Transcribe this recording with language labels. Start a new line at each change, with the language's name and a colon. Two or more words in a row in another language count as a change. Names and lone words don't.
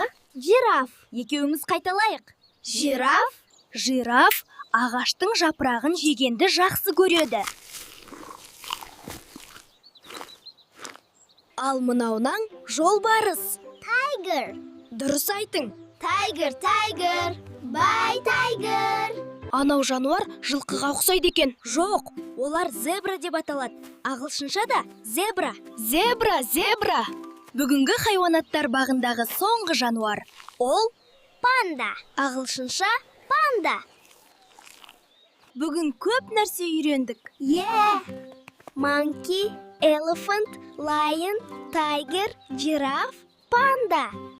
Kazakh: Жираф. Екеуіміз қайталайық. Жираф ағаштың жапырағын жегенді жақсы көреді. Ал мынауынан жолбарыс.
English: Tiger.
Kazakh: Дұрыс айтың.
English: Tiger, tiger. Bye, tiger.
Kazakh: Анау жануар жылқыға ұқсайды екен. Жоқ, олар зебра деп аталады. Ағылшынша да зебра. Зебра. Бүгінгі хайуанаттар бағындағы соңғы жануар. Ол Панда. Ағылшынша панда. бүгін көп нәрсе үйрендік.
English: Monkey, elephant, lion, tiger,
Kazakh: жираф, панда.